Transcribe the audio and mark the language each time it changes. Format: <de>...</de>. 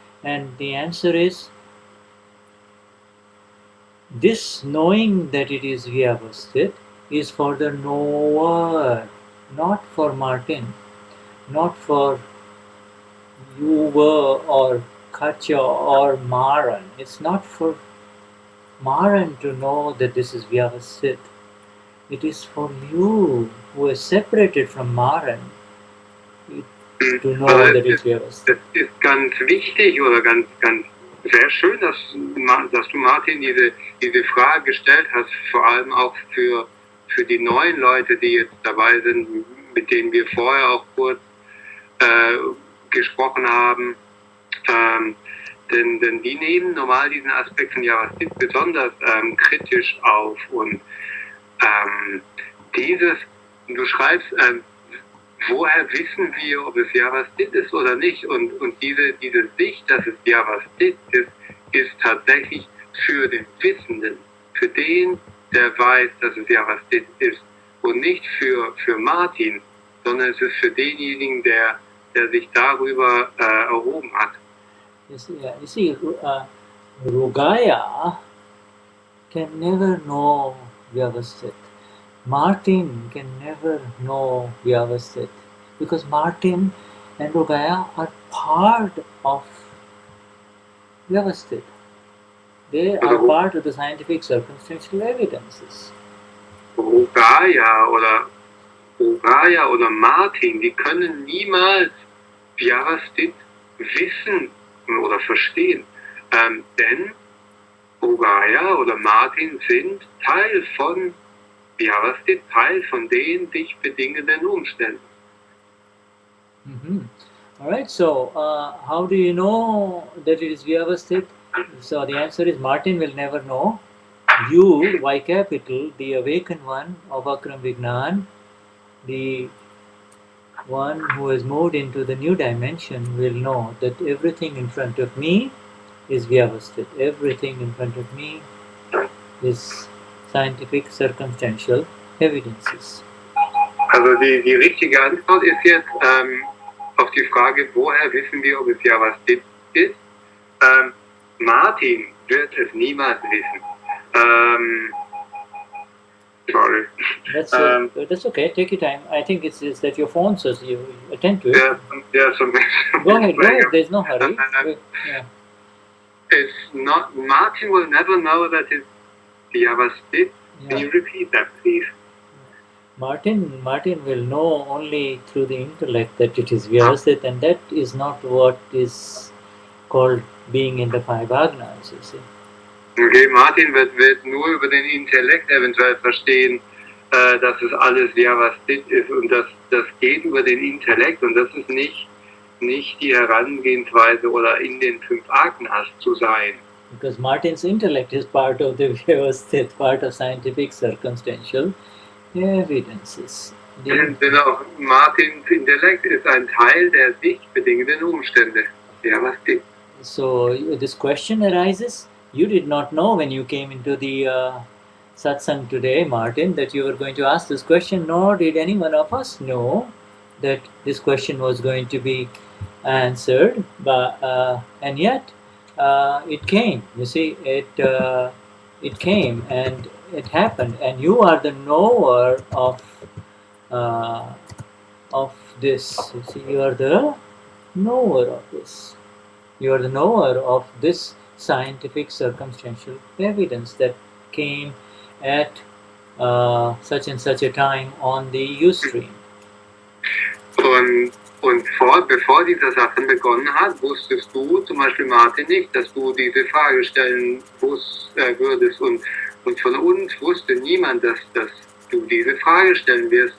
<en>And the answer is, this knowing that it is Vyavasthit is for the knower, not for Martin, not for Yuva or Katya or Maran. It's not for Maran to know that this is Vyavasthit. It is for you who is separated from Maran to know that it's Vyavasthit.</en> <de>Es ist ganz wichtig oder ganz sehr schön, dass du, Martin, diese Frage gestellt hast, vor allem auch für die neuen Leute, die jetzt dabei sind, mit denen wir vorher auch kurz gesprochen haben. Denn die nehmen normal diesen Aspekt von Vyavasthit besonders kritisch auf. Und du schreibst, woher wissen wir, ob es Vyavasthit ist oder nicht? Und diese Sicht, dass es Vyavasthit ist tatsächlich für den Wissenden, für den, der weiß, dass es Vyavasthit ist, und nicht für Martin, sondern es ist für denjenigen, der sich darüber erhoben hat.</de> <en>You see, Rugaya can never know Vyavasthit. Martin can never know Vyavasthit, because Martin and Rugaya are part of Vyavasthit. They are part of the scientific circumstantial evidences.</en> <de>Rugaya oder Martin, die können niemals Vyavasthit wissen oder verstehen, denn Rugaya oder Martin sind Teil von Vyavasthit, Teil von den sich bedingenden Umständen.</de> <en>Alright, so how do you know that it is Vyavasthit? So the answer is Martin will never know. You, Y capital, the awakened one of Akram Vignan, the one who has moved into the new dimension, will know that everything in front of me is Vyavasthit. Everything in front of me is scientific circumstantial evidences.</en> <de>Also die richtige Antwort ist jetzt auf die Frage, woher wissen wir, ob es Vyavasthit ist? Martin wird es niemals wissen.</de> <en>Sorry. That's okay. Take your time. I think it's that your phone says you attend to it. Yeah, so Go ahead. There's no hurry. It's not. Martin will never know that it's Vyavasthit. Can you repeat that, please? Martin will know only through the intellect that it is Vyavasthit, and that is not what is called being in the five Agnas, you see.</en> <de>Okay, Martin wird nur über den Intellekt eventuell verstehen, dass es alles Vyavasthit ist, und das geht über den Intellekt, und das ist nicht die Herangehensweise oder in den 5 Agnas zu sein.</de> <en>Because Martin's intellect is part of the Vyavasthit, part of scientific circumstantial evidences.</en> <de>Denn auch Martins Intellekt ist ein Teil der sich bedingenden Umstände. Vyavasthit.</de> <en>So this question arises. You did not know when you came into the satsang today, Martin, that you were going to ask this question, nor did any one of us know that this question was going to be answered. And yet it came. You see, it came and it happened, and you are the knower uh, of this. You see, you are the knower of this. You are the knower of this scientific circumstantial evidence that came at such and such a time on the Ustream.</en> <de>Und bevor dieser Sachen begonnen hat, wusstest du, zum Beispiel Martin, nicht, dass du diese Frage stellen würdest. Und von uns wusste niemand, dass du diese Frage stellen wirst.</de>